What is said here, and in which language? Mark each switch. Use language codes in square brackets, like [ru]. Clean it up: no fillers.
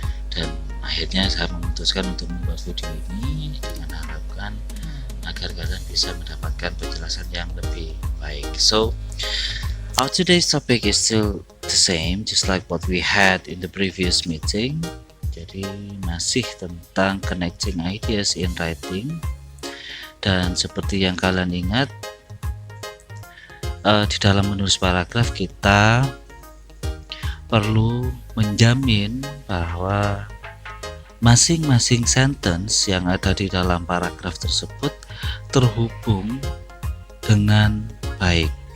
[id] Dan akhirnya saya memutuskan untuk membuat video ini dengan harapan agar kalian bisa mendapatkan penjelasan yang lebih baik. [en] So, our today's topic is still the same, just like what we had in the previous meeting. [id] Jadi masih tentang [en] connecting ideas in writing. [id] Dan seperti yang kalian ingat, di dalam menulis paragraf kita perlu menjamin bahwa masing-masing sentence yang ada di dalam paragraf tersebut terhubung dengan baik.